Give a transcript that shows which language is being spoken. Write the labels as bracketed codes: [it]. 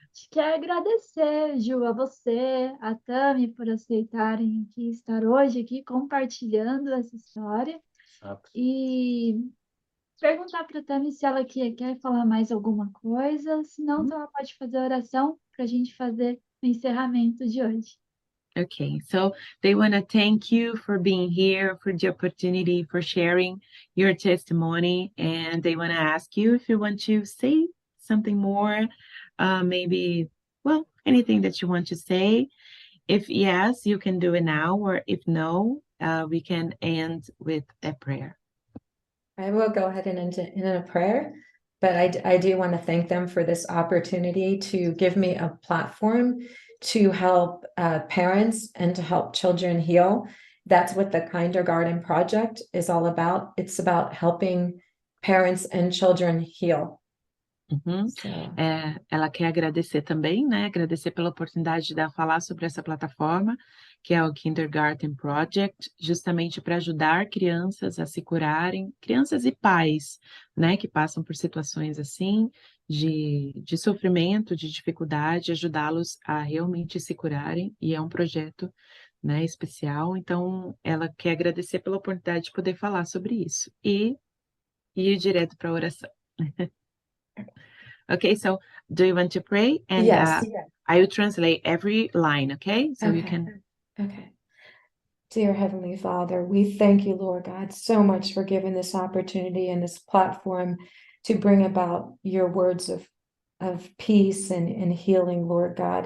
[pt] Quero agradecer, Ju, a você, a Tami, por aceitarem aqui estar hoje aqui compartilhando essa história Exato. e perguntar para a Tami se ela quer falar mais alguma coisa, senão ela pode fazer a oração para a gente fazer o encerramento de hoje. [en] Okay, so they want to thank you for being here, for the opportunity, for sharing your testimony, and they want to ask you if you want to say something more, maybe, well, anything that you want to say. If yes, you can do it now, or if no, we can end with a prayer. I will go ahead and end it in a prayer, but I do want to thank them for this opportunity to give me a platform to help parents and to help children heal. That's what the Kindergarten Project is all about. It's about helping parents and children heal. Uhum. So, [pt] Ela quer agradecer também, né? Agradecer pela oportunidade de falar sobre essa plataforma, que é o Kindergarten Project, justamente para ajudar crianças a se curarem, crianças e pais, né, que passam por situações assim, de sofrimento, de dificuldade, ajudá-los a realmente se curarem, e é um projeto, né, especial. Então, ela quer agradecer pela oportunidade de poder falar sobre isso e ir direto para a oração. [en] Okay, so do you want to pray? And yes. I will translate every line, okay? So you Okay. can. Okay. Dear Heavenly Father, we thank you, Lord God, so much for giving this opportunity and this platform to bring about your words of peace and healing, Lord God.